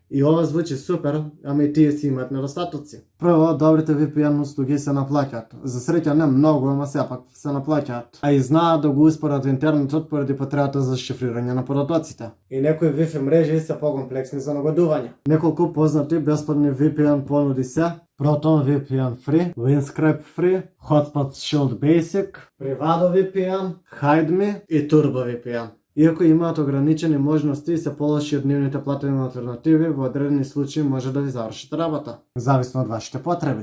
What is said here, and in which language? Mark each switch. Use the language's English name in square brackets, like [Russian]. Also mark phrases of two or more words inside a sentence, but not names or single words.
[Macedonian] И ова звучи супер, ама и тие си имаат недостатоци. Прво, добрите VPN услуги се наплаќаат. За среќа не многу, ама сепак се наплаќаат. А и знаат да го успорат интернетот поради потребата за шифрирање на податоците. И некои Wi-Fi мрежи се покомплексни за нагодување. Неколку познати бесплатни VPN понуди се Proton VPN Free, Windscribe Free, Hotspot Shield Basic, Privado VPN, HideMe и Turbo VPN. Иако имаат ограничени можности и се полоши од нивните платени алтернативи, во одредени случаи може да ви завршат работа, зависно од вашите потреби.